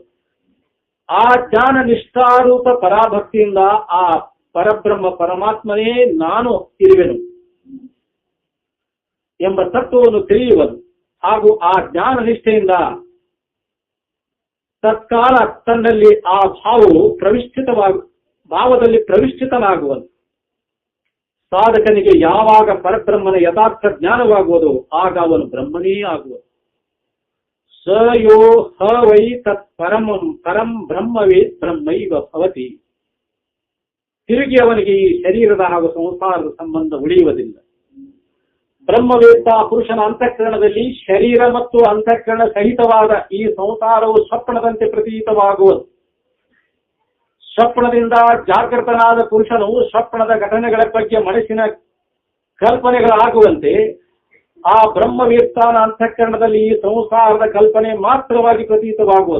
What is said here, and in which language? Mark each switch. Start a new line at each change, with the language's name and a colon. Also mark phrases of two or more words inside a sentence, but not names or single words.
Kannada: ಆ ಜ್ಞಾನ ನಿಷ್ಠಾರೂಪ ಪರಾಭಕ್ತಿಯಿಂದ ಆ ಪರಬ್ರಹ್ಮ ಪರಮಾತ್ಮನೇ ನಾನು ಇರುವೆನು ಎಂಬ ತತ್ವವನ್ನು ತಿಳಿಯುವುದು ಹಾಗೂ ಆ ಜ್ಞಾನ ನಿಷ್ಠೆಯಿಂದ ತತ್ಕಾಲ ತನ್ನಲ್ಲಿ ಆ ಭಾವವು ಭಾವದಲ್ಲಿ ಪ್ರವಿಷ್ಠಿತನಾಗುವುದು. ಸಾಧಕನಿಗೆ ಯಾವಾಗ ಪರಬ್ರಹ್ಮನ ಯಥಾರ್ಥ ಜ್ಞಾನವಾಗುವುದು ಆಗ ಅವನು ಬ್ರಹ್ಮನೇ ಆಗುವುದು.
Sanskrit: ಸ ಯೋ ಹ ವೈ ತತ್ ಪರಂ ಬ್ರಹ್ಮವೇತ್ ಬ್ರಹ್ಮೈವ ಭವತಿ.
Kannada: ತಿರುಗಿ ಅವನಿಗೆ ಈ ಶರೀರದ ಹಾಗೂ ಸಂಸಾರದ ಸಂಬಂಧ ಉಳಿಯುವುದಿಲ್ಲ. ಬ್ರಹ್ಮವೇತ್ತ ಪುರುಷನ ಅಂತಃಕರಣದಲ್ಲಿ ಶರೀರ ಮತ್ತು ಅಂತಃಕರಣ ಸಹಿತವಾದ ಈ ಸಂಸಾರವು ಸ್ವಪ್ನದಂತೆ ಪ್ರತೀತವಾಗುವುದು. ಸ್ವಪ್ನದಿಂದ ಜಾಗೃತನಾದ ಪುರುಷನು ಸ್ವಪ್ನದ ಘಟನೆಗಳ ಬಗ್ಗೆ ಮನಸ್ಸಿನ ಕಲ್ಪನೆಗಳಾಗುವಂತೆ ಆ ಬ್ರಹ್ಮವೇತ್ತಾನ ಅಂತಃಕರಣದಲ್ಲಿ ಈ ಸಂಸಾರದ ಕಲ್ಪನೆ ಮಾತ್ರವಾಗಿ ಪ್ರತೀತವಾಗುವುದು.